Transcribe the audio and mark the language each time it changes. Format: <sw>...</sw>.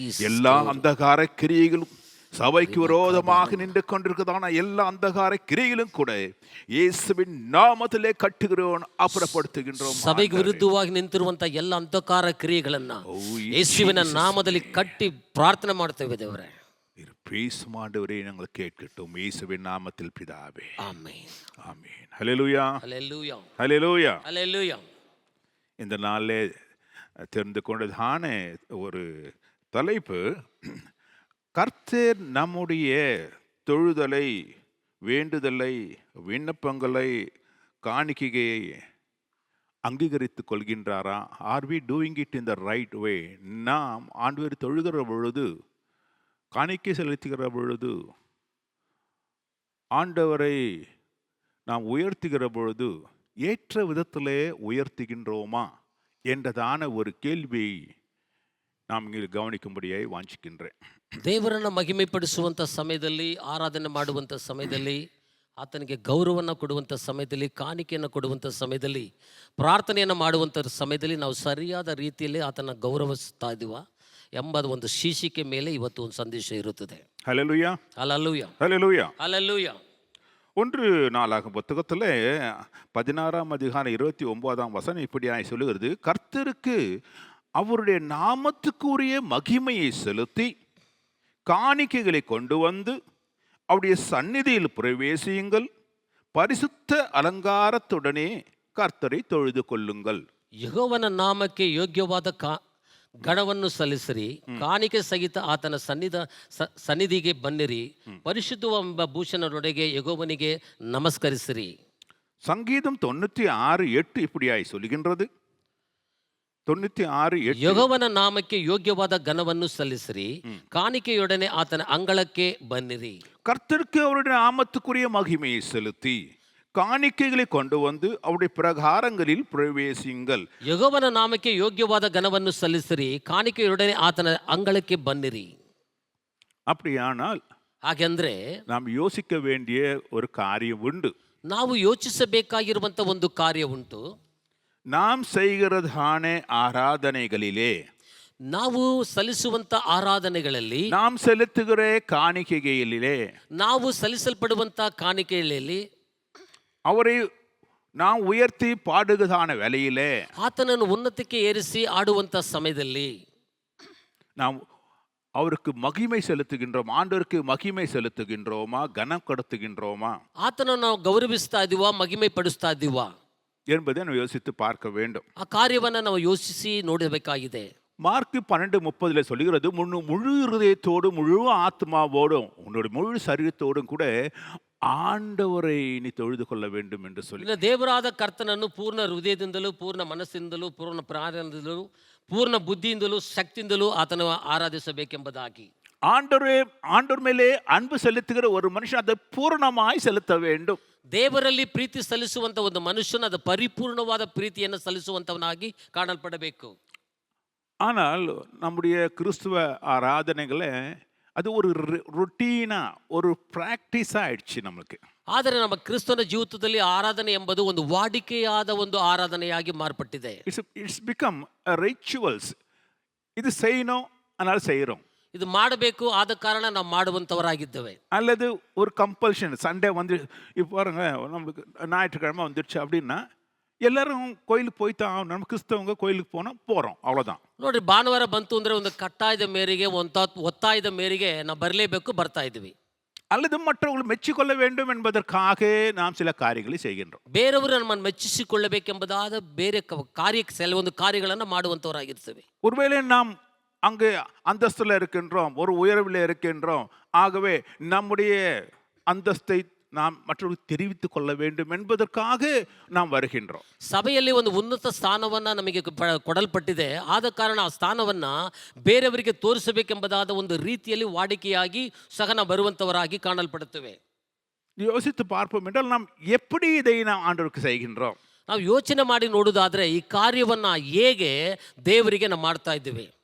<ta>எல்லா அந்தகார கிரியைகளும் சபைக்கு விரோதமாக நின்று கொண்டிருக்கிறதான எல்லா அந்தகார கிரியைகளும் கூட இயேசுவின் நாமத்திலே கட்டுகிறோம், அப்புறப்படுத்துகின்றோம்.</ta> <kn>ಸಭೆಗೆ ವಿರುದ್ಧವಾಗಿ ನಿಂತಿರುವಂತ ಎಲ್ಲ ಅಂಧಕಾರ ಕ್ರಿಯೆಗಳನ್ನ ಯೇಸುವಿನ ನಾಮದಲ್ಲಿ ಕಟ್ಟಿ ಪ್ರಾರ್ಥನೆ ಮಾಡ್ತೇವೆ ದೇವರೇ.</kn> <ta>பேசும் ஆண்டவரே, நாங்கள் கேட்கட்டும் இயேசுவின் நாமத்தில் பிதாவே. ஆமென், ஆமென். ஹல்லேலூயா, ஹல்லேலூயா, ஹல்லேலூயா, ஹல்லேலூயா. இந்த நாளிலே தெரிந்து கொண்டதான ஒரு தலைப்பு, கர்த்தர் நம்முடைய தொழுதலை, வேண்டுதலை, விண்ணப்பங்களை, காணிக்கையை அங்கீகரித்து கொள்கின்றாரா?</ta> <en>Are we doing it in the right way?</en> <ta>நாம் ஆண்டவரை தொழுகிற பொழுது, காணிக்கை செலுத்துகிற பொழுது, ஆண்டவரை நாம் உயர்த்துகிற பொழுது ஏற்ற விதத்திலே உயர்த்துகின்றோமா என்றதான ஒரு கேள்வியை நாம் இங்கே கவனிக்கும்படியாய் வாஞ்சிக்கின்றேன்.</ta> <kn>ದೇವರನ್ನ ಮಹಿಮೆಪಡಿಸುವಂಥ ಸಮಯದಲ್ಲಿ, ಆರಾಧನೆ ಮಾಡುವಂಥ ಸಮಯದಲ್ಲಿ, ಆತನಿಗೆ ಗೌರವವನ್ನು ಕೊಡುವಂಥ ಸಮಯದಲ್ಲಿ, ಕಾಣಿಕೆಯನ್ನು ಕೊಡುವಂಥ ಸಮಯದಲ್ಲಿ, ಪ್ರಾರ್ಥನೆಯನ್ನು ಮಾಡುವಂಥ ಸಮಯದಲ್ಲಿ ನಾವು ಸರಿಯಾದ ರೀತಿಯಲ್ಲಿ ಆತನ ಗೌರವಿಸ್ತಾ ಇದ್ದೀವ ಎಂಬ ಒಂದು ಶೀರ್ಷಿಕೆ ಮೇಲೆ ಇವತ್ತು ಒಂದು ಸಂದೇಶ ಇರುತ್ತದೆ.</kn> <ta>ஹல்லேலூயா, ஹல்லேலூயா, ஹல்லேலூயா, ஹல்லேலூயா. 1 நாளாகமம் புத்தகத்தில் 16ஆம் அதிகாரம் 29ஆம் வசனம் இப்படியாய் சொல்லுகிறது, கர்த்தருக்கு அவருடைய நாமத்துக்குரிய மகிமையை செலுத்தி காணிக்கைகளை கொண்டு வந்து அவருடைய சந்நிதியில் பிரவேசியுங்கள், பரிசுத்த அலங்காரத்துடனே கர்த்தரை தொழுது கொள்ளுங்கள்.</ta> <kn>ಯೆಹೋವನ ನಾಮಕ್ಕೆ ಯೋಗ್ಯವಾದ ಗಣವನ್ನು ಸಲ್ಲಿಸಿರಿ, ಕಾಣಿಕೆ ಸಹಿತ ಆತನ ಸನ್ನಿಧಿಗೆ ಬನ್ನಿರಿ, ಪರಿಶುದ್ಧವೆಂಬ ಭೂಷಣದೊಳಗೆ ಯೆಹೋವನಿಗೆ நமஸ்கரிசிரி.</kn> <ta>சங்கீதம் 96:8 இப்படியாய் சொல்லுகின்றது. 96:8,</ta> <kn>ಯೆಹೋವನ ನಾಮಕ್ಕೆ ಯೋಗ್ಯವಾದ ಗಣವನ್ನು ಸಲ್ಲಿಸಿರಿ, ಕಾಣಿಕೆಯೊಡನೆ ಆತನ ಅಂಗಳಕ್ಕೆ ಬನ್ನಿರಿ.</kn> <ta>கர்த்தருக்கு அவருடைய நாமத்துக்குரிய மகிமையை செலுத்தி காணிக்கைகளை கொண்டு வந்து அவருடைய பிரகாரங்களில் பிரவேசியுங்கள்.</ta> <kn>ಯೆಹೋವನ ನಾಮಕ್ಕೆ ಯೋಗ್ಯವಾದ ಗಣವನ್ನು ಸಲ್ಲಿಸಿರಿ, ಕಾಣಿಕೆಯೊಡನೆ ಆತನ ಅಂಗಳಕ್ಕೆ ಬನ್ನಿರಿ.</kn> <ta>அப்படியானால்</ta> <kn>ಹಾಗೆಂದ್ರೆ</kn> <ta>நாம் யோசிக்க வேண்டிய ஒரு காரியம் உண்டு.</ta> <kn>ನಾವು ಯೋಚಿಸಬೇಕಾಗಿರುವಂತ ಒಂದು ಕಾರ್ಯ ಉಂಟು.</kn> <ta>நாம் செய்கிறதான ஆராதனைகளிலே,</ta> <kn>ನಾವು ಸಲ್ಲಿಸುವಂತ ಆರಾಧನೆಗಳಲ್ಲಿ,</kn> <ta>நாம் செலுத்துகிற காணிக்கைகளிலே,</ta> <kn>ನಾವು ಸಲ್ಲಿಸಲ್ಪಡುವಂತ ಕಾಣಿಕೆಗಳಲ್ಲಿ</kn> <ta>அவரை நாம் உயர்த்தி பாடுகிறதான வேலையிலே</ta> <kn>ಆತನನ್ನು ಉನ್ನತಕ್ಕೆ ಏರಿಸಿ ಆಡುವಂಥ ಸಮಯದಲ್ಲಿ</kn> <ta>நாம் அவருக்கு மகிமை செலுத்துகின்றோம், ஆண்டவருக்கு மகிமை செலுத்துகின்றோமா, கனம் கொடுத்துகின்றோமா</ta> <kn>ಆತನನ್ನು ನಾವು ಗೌರವಿಸ್ತಾ ಇದ್ದೀವಾ, ಮಹಿಮೆ ಪಡಿಸ್ತಾ ಇದ್ದೀವಾ</kn> <ta>என்பதை நாம் யோசித்து பார்க்க வேண்டும்.</ta> <kn>ಆ ಕಾರ್ಯವನ್ನು ನಾವು ಯೋಚಿಸಿ ನೋಡಬೇಕಾಗಿದೆ.</kn> <ta>மார்க் 12:30 சொல்லுகிறது, முழு இருதயத்தோடும் முழு ஆத்மாவோடும் உன்னுடைய முழு சரீரத்தோடும் கூட ஆண்டவரை நீ தொழுது கொள்ள வேண்டும் என்று சொல்லி.</ta> <kn>ಇನ್ನು ದೇವರಾದ ಕರ್ತನನ್ನು ಪೂರ್ಣ ಹೃದಯದಿಂದಲೂ, ಪೂರ್ಣ ಮನಸ್ಸಿನಿಂದಲೂ, ಪೂರ್ಣ ಪ್ರಾಣದಿಂದಲೂ, ಪೂರ್ಣ ಬುದ್ಧಿಯಿಂದಲೂ, ಶಕ್ತಿಯಿಂದಲೂ ಆತನ ಆರಾಧಿಸಬೇಕೆಂಬುದಾಗಿ.</kn> <ta>ஆண்டவர் மேலே அன்பு செலுத்துகிற ஒரு மனுஷன் அதை பூரணமாய் செலுத்த வேண்டும்.</ta> <kn>ದೇವರಲ್ಲಿ ಪ್ರೀತಿ ಸಲ್ಲಿಸುವಂತ ಒಂದು ಮನುಷ್ಯನ ಅದು ಪರಿಪೂರ್ಣವಾದ ಪ್ರೀತಿಯನ್ನು ಸಲ್ಲಿಸುವಂತವನಾಗಿ ಕಾಣಲ್ಪಡಬೇಕು.</kn> <ta>ஆனால் நம்முடைய கிறிஸ்துவ ஆராதனைகளை அது ஒரு ரொட்டீனா ஒரு ப்ராக்டிஸாக ஆயிடுச்சு நம்மளுக்கு.</ta> <kn>ಆದರೆ ನಮ್ಮ ಕ್ರಿಸ್ತನ ಜೀವಿತದಲ್ಲಿ ಆರಾಧನೆ ಎಂಬುದು ಒಂದು ವಾಡಿಕೆಯಾದ ಒಂದು ಆರಾಧನೆಯಾಗಿ ಮಾರ್ಪಟ್ಟಿದೆ.</kn> <en>It's become rituals.</en> <ta>இது செய்யணும், அதனால செய்கிறோம்.</ta> <kn>ಇದು ಮಾಡಬೇಕು, ಆದ ಕಾರಣ ನಾವು ಮಾಡುವಂಥವರಾಗಿದ್ದೇವೆ.</kn> <ta>அல்லது ஒரு கம்பல்ஷன். சண்டே வந்து இப்போ பாருங்க, நம்மளுக்கு ஞாயிற்றுக்கிழமை வந்துடுச்சு அப்படின்னா எல்லாரும் கோயிலுக்கு போய்தான், நம்ம கிறிஸ்தவங்க கோயிலுக்கு போகிறோம், அவ்வளோதான்.</ta> <kn>ನೋಡ್ರಿ, ಭಾನುವಾರ ಬಂತು ಅಂದರೆ ಒಂದು ಕಟ್ಟಾಯದ ಮೇರೆಗೆ, ಒತ್ತಾಯದ ಮೇರೆಗೆ ನಾವು ಬರಲೇಬೇಕು, ಬರ್ತಾ ಇದ್ವಿ.</kn> <ta>அல்லது மற்றவர்கள் மெச்சிக்கொள்ள வேண்டும் என்பதற்காக நாம் சில காரியங்களை செய்கின்றோம்.</ta> <kn>ಬೇರೆಯವರು ನಮ್ಮನ್ನು ಮೆಚ್ಚಿಸಿಕೊಳ್ಳಬೇಕೆಂಬುದಾದ ಬೇರೆ ಕೆಲವೊಂದು ಕಾರ್ಯಗಳನ್ನು ಮಾಡುವಂಥವರಾಗಿರ್ತೇವೆ.</kn> <ta>ஒருவேளை நாம் அங்கு அந்தஸ்தில் இருக்கின்றோம், ஒரு உயர்வில் இருக்கின்றோம், ஆகவே நம்முடைய அந்தஸ்தை நாம் மற்றவர்களுக்கு தெரிவித்துக் கொள்ள வேண்டும் என்பதற்காக நாம் வருகின்றோம்.</ta> <kn>ಸಭೆಯಲ್ಲಿ ಒಂದು ಉನ್ನತ ಸ್ಥಾನವನ್ನು ನಮಗೆ ಕೊಡಲ್ಪಟ್ಟಿದೆ, ಆದ ಕಾರಣ ಆ ಸ್ಥಾನವನ್ನು ಬೇರೆಯವರಿಗೆ ತೋರಿಸಬೇಕೆಂಬುದಾದ ಒಂದು ರೀತಿಯಲ್ಲಿ ವಾಡಿಕೆಯಾಗಿ ಸಹ ನಾವು ಬರುವಂಥವರಾಗಿ ಕಾಣಲ್ಪಡುತ್ತೇವೆ.</kn> <ta>யோசித்து பார்ப்போம் என்றால் நாம் எப்படி இதை நாம் ஆண்டவருக்கு செய்கின்றோம்.</ta> <kn>ನಾವು ಯೋಚನೆ ಮಾಡಿ ನೋಡುವುದಾದ್ರೆ ಈ ಕಾರ್ಯವನ್ನ ಹೇಗೆ ದೇವರಿಗೆ ನಾವು ಮಾಡ್ತಾ ಇದ್ದೀವಿ.</kn>